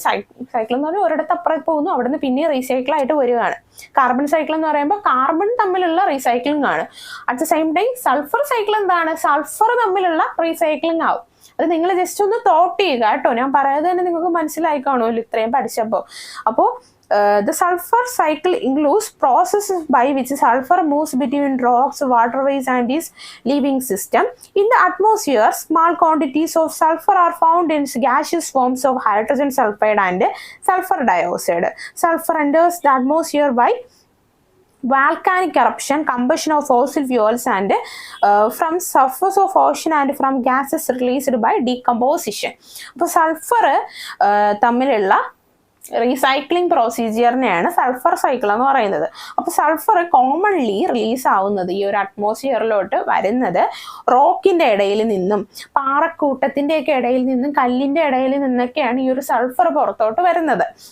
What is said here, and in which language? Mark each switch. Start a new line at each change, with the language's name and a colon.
Malayalam: Cycle എന്ന് പറഞ്ഞാൽ ഒരിടത്ത് അപ്പുറത്ത് പോകുന്നു, അവിടെ നിന്ന് പിന്നെ റീസൈക്കിൾ ആയിട്ട് വരികയാണ്. കാർബൺ സൈക്കിൾ എന്ന് പറയുമ്പോൾ കാർബൺ തമ്മിലുള്ള റീസൈക്ലിംഗ് ആണ്. At the same time sulphur cycle എന്താണ്, സൾഫർ തമ്മിലുള്ള റീസൈക്ലിംഗ് ആവും. അത് നിങ്ങൾ ജസ്റ്റ് ഒന്ന് തോട്ട് ചെയ്യുക കേട്ടോ. ഞാൻ പറയാതെ തന്നെ നിങ്ങൾക്ക് മനസ്സിലായി കാണുമല്ലോ ഇത്രയും പഠിച്ചപ്പോൾ. അപ്പോൾ
English: The sulfur cycle includes processes by which sulfur moves between rocks, waterways, and its living system. In the atmosphere, small quantities of sulfur are found in gaseous forms of hydrogen sulfide and sulfur dioxide. Sulfur enters the atmosphere by volcanic eruption, combustion of fossil fuels, and from surface of ocean and from gases released by decomposition.
Malayalam: അപ്പോൾ sulphur തമ്മിലുള്ള recycling പ്രൊസീജിയറിനെയാണ് sulphur cycle എന്ന് പറയുന്നത്. അപ്പോൾ sulphur commonly release ആവുന്നത്, ഈ ഒരു അറ്റ്മോസ്ഫിയറിലോട്ട് വരുന്നത് റോക്കിൻ്റെ ഇടയിൽ നിന്നും പാറക്കൂട്ടത്തിൻ്റെയൊക്കെ ഇടയിൽ നിന്നും കല്ലിൻ്റെ ഇടയിൽ നിന്നൊക്കെയാണ് ഈ ഒരു സൾഫർ പുറത്തോട്ട് വരുന്നത്.